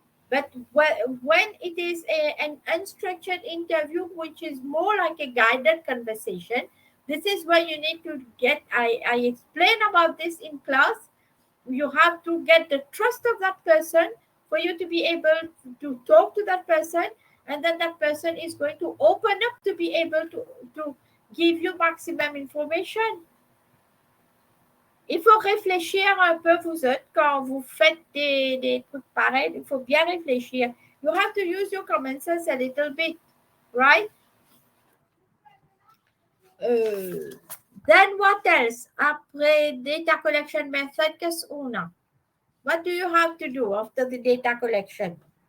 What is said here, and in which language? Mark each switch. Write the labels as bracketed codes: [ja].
[en] But when it is an unstructured interview, which is more like a guided conversation, this is where you need to get, I explain about this in class. You have to get the trust of that person for you to be able to talk to that person, and then that person is going to open up to be able to give you maximum information. [fr] Il faut réfléchir un peu, vous autres, quand vous faites des trucs pareils. Il faut bien réfléchir. [en] You have to use your common sense a little bit, right? Then what else? [fr] Après data collection method, qu'est-ce qu'on a? [en] What do you have to do after the data collection?